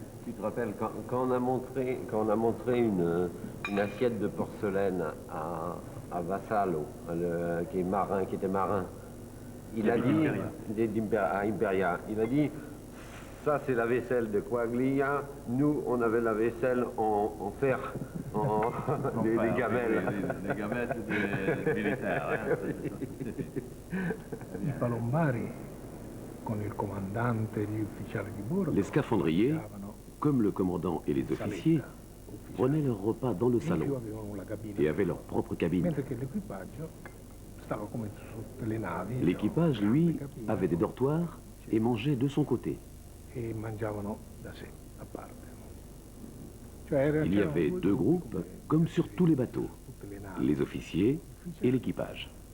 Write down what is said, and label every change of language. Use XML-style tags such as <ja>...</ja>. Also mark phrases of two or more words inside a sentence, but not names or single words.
<fr>Tu te rappelles, quand on a montré une assiette de porcelaine à Vassallo, qui était marin, il a dit, à Imperia, il a dit, ça c'est la vaisselle de Quaglia, nous on avait la vaisselle en fer, des gamelles. Des gamelles des militaires.</fr> <it>I palombari, con il comandante e gli ufficiali di bordo,</it> <fr>les scaphandriers, comme le commandant et les officiers, prenaient leur repas dans le salon et avaient leur propre cabine. L'équipage, lui, avait des dortoirs et mangeait de son côté. Il y avait deux groupes, comme sur tous les bateaux, les officiers et l'équipage.</fr>